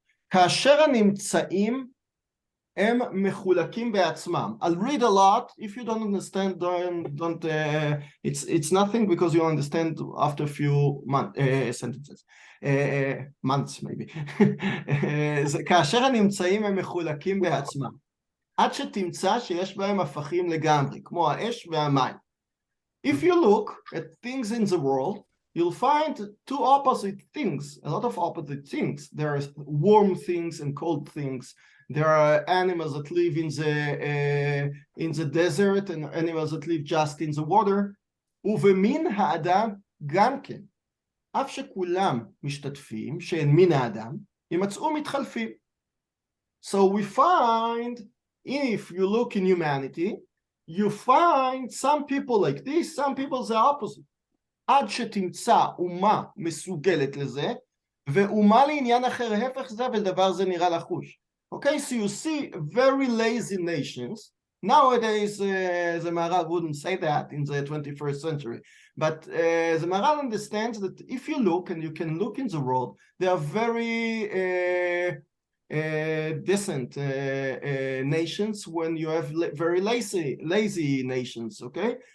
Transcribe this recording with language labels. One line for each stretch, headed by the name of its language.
Hebrew: כאשר הנמצאים הם מחולקים בעצמם.
English: I'll read a lot. If you don't understand, don't it's nothing because you understand after a few sentences. Months maybe.
Hebrew: כאשר הנמצאים הם מחולקים בעצמם. עד שתמצא שיש בהם הפכים לגמרי, כמו האש והמים.
English: If you look at things in the world, you'll find two opposite things, a lot of opposite things. There are warm things and cold things. There are animals that live in the desert and animals that live just in the water.
Hebrew: ובמין האדם גם כן. אף שכולם משתתפים, שהן מין האדם, יימצאו מתחלפים.
English: So we find, if you look in humanity, you find some people like this, some people the opposite.
Hebrew: עד שתמצא אומה מסוגלת לזה, ואומה לעניין אחר הפך זה, ולדבר זה נראה לחוש.
English: Okay, so you see very lazy nations. Nowadays, the Maharal wouldn't say that in the 21st century, but the Maharal understands that if you look, and you can look in the world, they are very decent nations when you have very lazy nations, okay?